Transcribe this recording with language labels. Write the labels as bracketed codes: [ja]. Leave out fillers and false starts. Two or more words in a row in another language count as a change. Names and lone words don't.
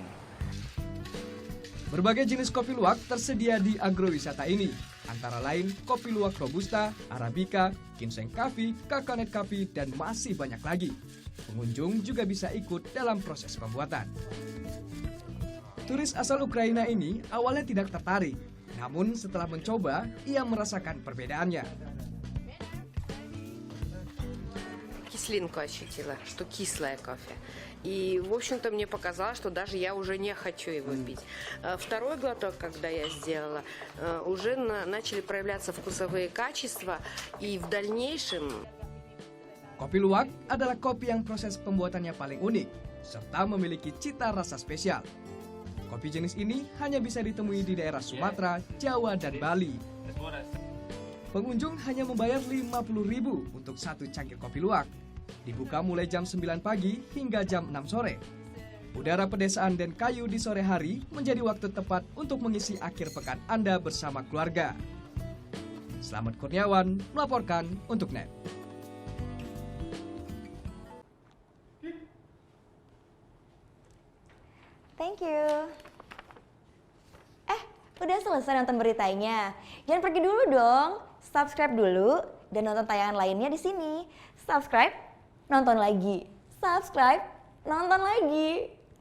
[id] Berbagai jenis kopi luwak tersedia di agrowisata ini, antara lain kopi luwak Robusta, Arabica, [en] Ginseng Coffee, Coconut Coffee, [id] dan masih banyak lagi. Pengunjung juga bisa ikut dalam proses pembuatan. Turis asal Ukraina ini awalnya tidak tertarik, namun setelah mencoba, ia merasakan perbedaannya. [ru] Кислинку ощутила, что кислое кофе. И, в общем-то, мне показалось, что даже я уже не хочу его пить. Второй глоток, когда я сделала, уже начали проявляться вкусовые качества, и в дальнейшем... [id] Kopi luwak adalah kopi yang proses pembuatannya paling unik, serta memiliki cita rasa spesial. Kopi jenis ini hanya bisa ditemui di daerah Sumatera, Jawa, dan Bali. Pengunjung hanya membayar Rp50.000 untuk satu cangkir kopi luwak. Dibuka mulai jam 9 pagi hingga jam 6 sore. Udara pedesaan Denkayu di sore hari menjadi waktu tepat untuk mengisi akhir pekan Anda bersama keluarga. Selamat Kurniawan melaporkan untuk NET. [en] Thank you. [id] Udah selesai nonton beritanya? Jangan pergi dulu dong. Subscribe dulu dan nonton tayangan lainnya di sini. Subscribe, nonton lagi. Subscribe, nonton lagi.